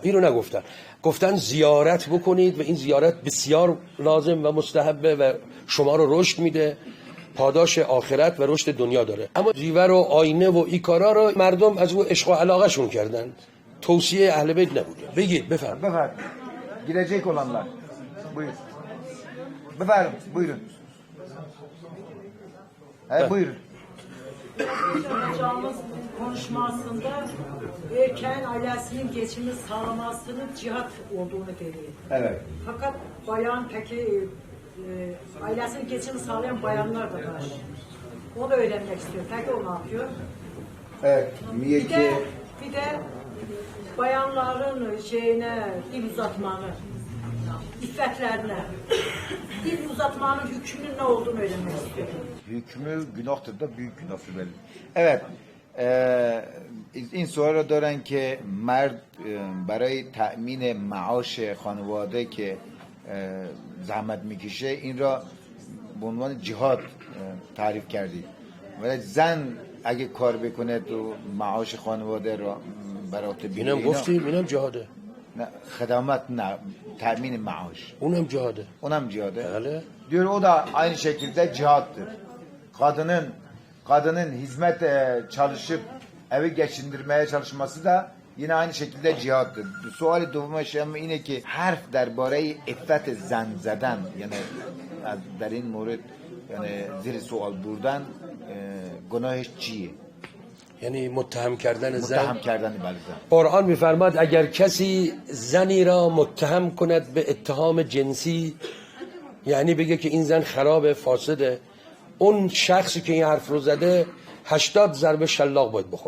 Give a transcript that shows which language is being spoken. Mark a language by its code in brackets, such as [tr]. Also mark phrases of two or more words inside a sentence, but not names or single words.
[fa] این رو نگفتن، گفتن زیارت بکنید و این زیارت بسیار لازم و مستحبه و شما رو رشد میده، پاداش آخرت و رشد دنیا داره. اما زیور و آینه و این کارا رو مردم از او عشق و علاقه شون کردن، توصیه اهل بیت نبوده. بگید [tr] بفرم girecek olanlar buyur befendim buyurun buyurun. Hocamız konuşmasında erkeğin ailesinin geçimi sağlamasının cihat olduğunu dedi. Evet. Fakat bayan peki ailesinin geçimi sağlayan bayanlar da var. O da öğrenmek istiyor. Peki o ne yapıyor? Evet. Niye ki? Bir de bayanların dil uzatmanı, iffetlerine, dil uzatmanın hükmünün ne olduğunu öğrenmek istiyor. Hükmü günahtır da büyük günahtır belli. Evet. [fa] این سوال رو دارن که مرد برای تأمین معاش خانواده که زحمت میکشه این را به عنوان جهاد تعریف کردید. ولی زن اگه کار بکنه تو معاش خانواده را برات بگیره اینم گفتیم اینم جهاده. نه خدمات نه تأمین معاش اونم جهاده. بله. [tr] Diyor o da aynı şekilde cihattır. Kadının hizmet çalışıp evi geçindirmeye çalışması da yine aynı şekilde cihattır. [fa] Suali دوم شما اینه که حرف درباره عفت زن زدن یعنی در این مورد یعنی زیر سوال بردن گناهش چیه؟ یعنی متهم کردن بله. قرآن میفرماد اگر کسی زنی را متهم کند به اتهام جنسی، یعنی بگه که این زن خراب فاسده، اون شخصی که این حرف رو زده 80 ضربه شلاق باید بخوره.